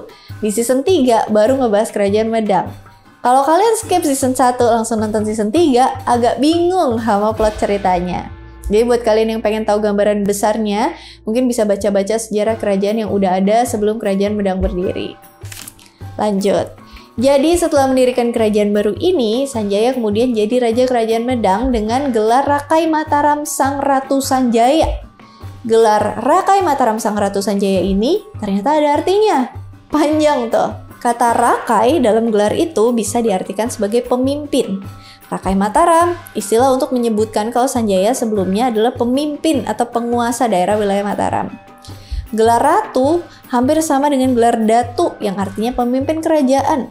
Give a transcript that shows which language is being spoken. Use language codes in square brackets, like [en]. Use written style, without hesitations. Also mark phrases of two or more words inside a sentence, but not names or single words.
[id] Di season 3 baru ngebahas kerajaan Medang. Kalau kalian [en] skip season [id] 1 langsung nonton season 3, agak bingung sama plot ceritanya. Jadi buat kalian yang pengen tahu gambaran besarnya, mungkin bisa baca-baca sejarah kerajaan yang udah ada sebelum kerajaan Medang berdiri. Lanjut. Jadi setelah mendirikan kerajaan baru ini, Sanjaya kemudian jadi Raja Kerajaan Medang dengan gelar Rakai Mataram Sang Ratu Sanjaya. Gelar Rakai Mataram Sang Ratu Sanjaya ini ternyata ada artinya. Panjang tuh. Kata Rakai dalam gelar itu bisa diartikan sebagai pemimpin. Rakai Mataram, istilah untuk menyebutkan kalau Sanjaya sebelumnya adalah pemimpin atau penguasa daerah wilayah Mataram. Gelar Ratu hampir sama dengan gelar Datu yang artinya pemimpin kerajaan.